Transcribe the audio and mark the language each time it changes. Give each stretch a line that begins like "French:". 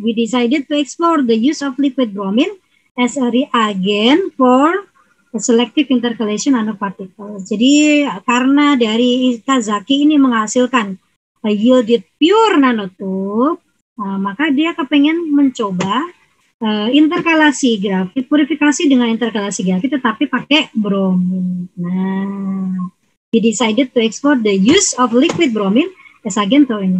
English: We decided to explore the use of liquid bromine as a reagent for selective intercalation nanoparticles.
Indonesian: Jadi karena dari Ikazaki ini menghasilkan
English: yielded pure nanotube,
Indonesian: Maka dia kepengen mencoba interkalasi grafit, purifikasi dengan interkalasi grafit, tetapi pakai bromin.
English: Nah, he decided to explore the use of liquid bromine as agent to
Indonesian: ini.